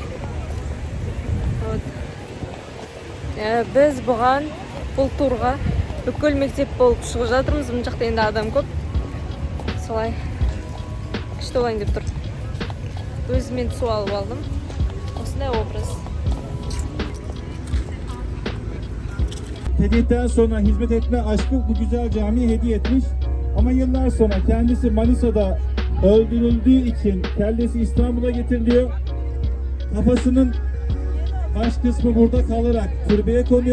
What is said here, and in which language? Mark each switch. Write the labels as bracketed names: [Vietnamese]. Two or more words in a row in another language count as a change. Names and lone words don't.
[Kazakh] Біз бұған бұл турға бүкіл мектеп болып шығып жатырмыз. Бұл жақта енді адам көп. Солай күшті олайын деп тұр. Өзімен су алып алдым. Осындай образ. [Turkish] Hediyetten sonra hizmet etme aşkı bu güzel camiye hediye etmiş. Ama yıllar sonra kendisi Manisa'da öldürüldüğü için kellesi İstanbul'a getiriliyor. Kafasının baş kısmı burada kalarak türbeye konuyor.